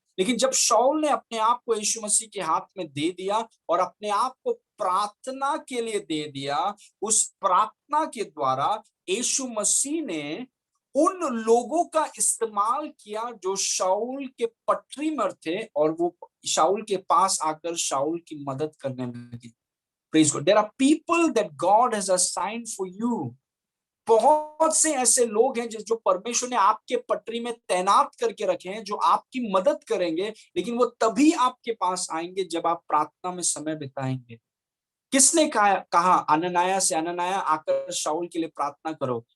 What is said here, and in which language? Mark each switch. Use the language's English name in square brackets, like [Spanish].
[Hindi] लेकिन जब शाऊल ने अपने आप को यीशु मसीह के हाथ में दे दिया और अपने आप को प्रार्थना के लिए दे दिया, उस प्रार्थना के द्वारा यीशु मसीह ने उन लोगों का इस्तेमाल किया जो शाऊल के पटरी में थे, और वो शाऊल के पास आकर शाऊल की मदद करने लगे। [English] Praise God. There are people that God has assigned for you. [Hindi] बहुत से ऐसे लोग हैं जो परमेश्वर ने आपके पटरी में तैनात करके रखे हैं, जो आपकी मदद करेंगे, लेकिन वो तभी आपके पास आएंगे जब आप प्रार्थना में समय बिताएंगे। किसने कहा हनन्याह से, हनन्याह आकर शाऊल के लिए प्रार्थना करो?